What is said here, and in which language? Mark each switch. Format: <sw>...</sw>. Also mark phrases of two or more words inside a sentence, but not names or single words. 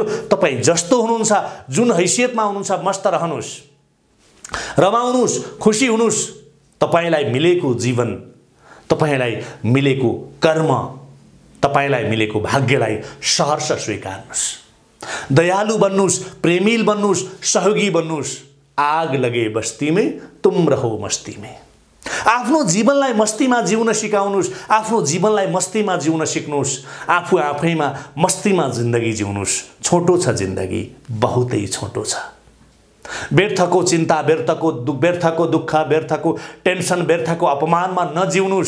<ne>तपाई जस्तो हुनुहुन्छ, जुन हैसियतमा हुनुहुन्छ, मस्त रहनुस्, रमाउनुस्, खुसी हुनुस्। तपाईलाई मिलेको जीवन, तपाईलाई मिलेको कर्म, तपाईलाई मिलेको भाग्यलाई सहर्ष स्वीकार्नुस्। दयालु बन्नुस्, प्रेमिल बन्नुस्, सहयोगी बन्नुस्।</ne> <hi>आग लगे बस्ती में तुम रहो मस्ती में।</hi> <ne>आफ्नो जीवनलाई मस्तीमा जिउन सिकाउनुस्, आफ्नो जीवनलाई मस्तीमा जिउन सिक्नुस्, आफू आफैमा मस्तीमा जिन्दगी जिउनुस्। छोटो छ जिन्दगी, बहुतै छोटो छ। व्यर्थको चिन्ता, व्यर्थको दुःख, व्यर्थको टेन्सन, व्यर्थको अपमानमा नजिउनुस्।</ne>